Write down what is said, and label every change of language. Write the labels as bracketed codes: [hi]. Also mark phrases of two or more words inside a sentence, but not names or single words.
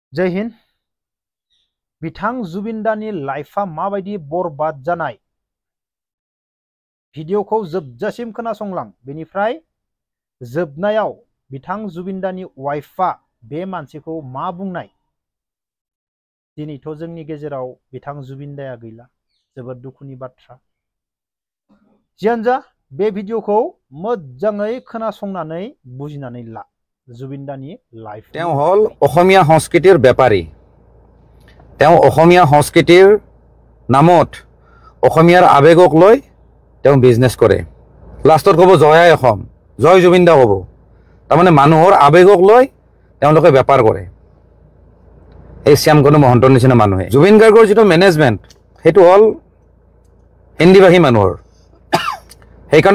[brx] जय हिंद बिथां जुबिन दानि लाइफआ माबायदि बरबाद जानाय भिडिअखौ जोबजासिम खोनासंलां बेनिफ्राय जोबनायाव बिथां जुबिन दानि वाइफआ बे मानसिखौ मा बुंनाय दिनैथ' जोंनि गेजेराव बिथां जुबिन दाया गैला जोबोद दुखुनि बाथ्रा जियानो जा बे भिडिअखौ मोजाङै खोनासंनानै बुजिनानै ला जुबिन दानि लाइफ [as] তেওঁ হল অসমীয়া সংস্কৃতিৰ বেপাৰী তেওঁ অসমীয়া সংস্কৃতিৰ নামত অসমীয়াৰ আবেগক লৈ তেওঁ বিজনেছ কৰে লাষ্টত ক'ব জয় অসম জয় জুবিন দা ক'ব তাৰমানে মানুহৰ আবেগক লৈ তেওঁলোকে বেপাৰ কৰে এই শ্যামকানু মহন্তৰ নিচিনা মানুহে জুবিন গাৰ্গৰ যিটো মেনেজমেণ্ট সেইটো হ'ল হিন্দীভাষী মানুহৰ সেইকাৰণে